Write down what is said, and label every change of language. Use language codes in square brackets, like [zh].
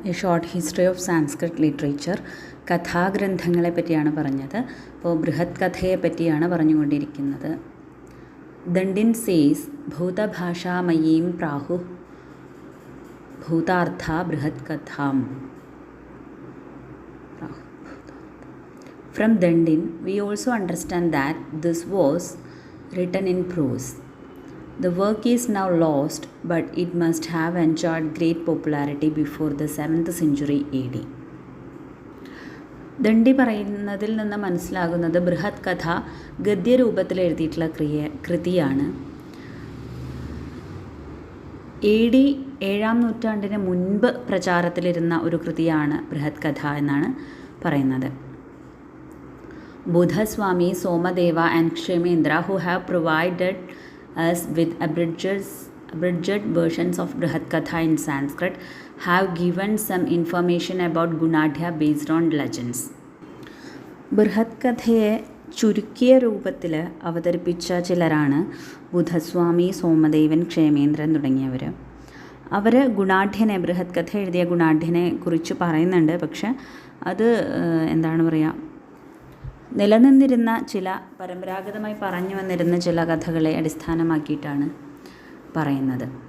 [ml] A short history of Sanskrit literature കഥാഗ്രന്ഥങ്ങളെ പറ്റിയാണ് പറഞ്ഞത്. അപ്പോൾ ബൃഹത് കഥയെ പറ്റിയാണ് പറഞ്ഞുകൊണ്ടിരിക്കുന്നത്. ദണ്ഡിൻ സേസ് [sa] ഭൂതഭാഷാമയീം പ്രാഹു ഭൂതാർത്ഥ ബൃഹത് കഥാം. [en] From Dandin, we also understand that this was written in prose. The work is now lost, but it must have enjoyed great popularity before the 7th century AD. [ml] Dandi പറയുന്നതിൽ നിന്ന് മനസ്സിലാകുന്നത് ബൃഹത് കഥ ഗദ്യരൂപത്തിൽ എഴുതിയിട്ടുള്ള കൃതിയാണ്. AD 7ാം നൂറ്റാണ്ടിന് മുൻപ് പ്രചാരത്തിലിരുന്ന ഒരു കൃതിയാണ് ബൃഹത് കഥ എന്നാണ് പറയുന്നത്. [en] Bodhaswami, Somadeva and Kshemendra, who have provided us with abridged versions of Brihat Katha in Sanskrit, have given some information about Gunadhya based on legends. [ml] ബൃഹത് കഥയെ ചുരുക്കിയ രൂപത്തിൽ അവതരിപ്പിച്ച ചിലരാണ് ബുധസ്വാമി, സോമദേവൻ, ക്ഷേമേന്ദ്രൻ തുടങ്ങിയവർ. അവർ ഗുണാഢ്യനെ, ബൃഹത് കഥ എഴുതിയ ഗുണാഢ്യനെ കുറിച്ച് പറയുന്നുണ്ട്. പക്ഷെ അത് എന്താണ് പറയുക, നിലനിന്നിരുന്ന ചില പരമ്പരാഗതമായി പറഞ്ഞു വന്നിരുന്ന ചില കഥകളെ അടിസ്ഥാനമാക്കിയിട്ടാണ് പറയുന്നത്.